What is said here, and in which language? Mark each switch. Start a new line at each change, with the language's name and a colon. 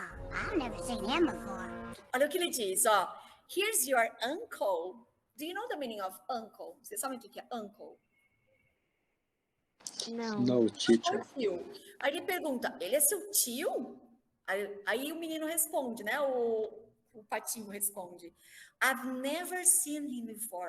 English: I've never seen him before.
Portuguese: Olha o que ele diz, ó.
English: Here's your uncle. Do you know the meaning of uncle?
Portuguese: Vocês sabem o que é uncle? Não.
English: No, teacher.
Portuguese: Tio. Aí ele pergunta, ele é seu tio? Aí o menino responde, né? O patinho responde.
English: I've never seen him before.